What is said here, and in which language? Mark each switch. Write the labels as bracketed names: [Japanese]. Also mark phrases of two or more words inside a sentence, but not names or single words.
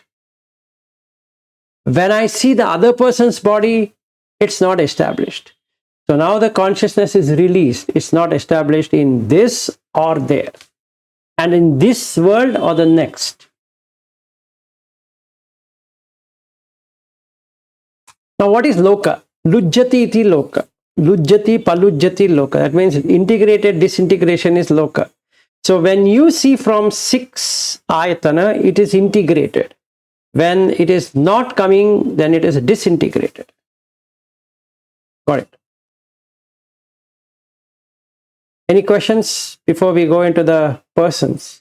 [English] When I see the other person's body, it's not established. So now the consciousness is released. It's not established in this or there, and in this world or the next. Now what is loka? [Pali] Lujjati iti loka. Lujjati palujjati loka. [English] That means integrated disintegration is loka. So when you see from 6 ayatana, it is integrated. When it is not coming, then it is disintegrated. Got it? Any questions before we go into the persons?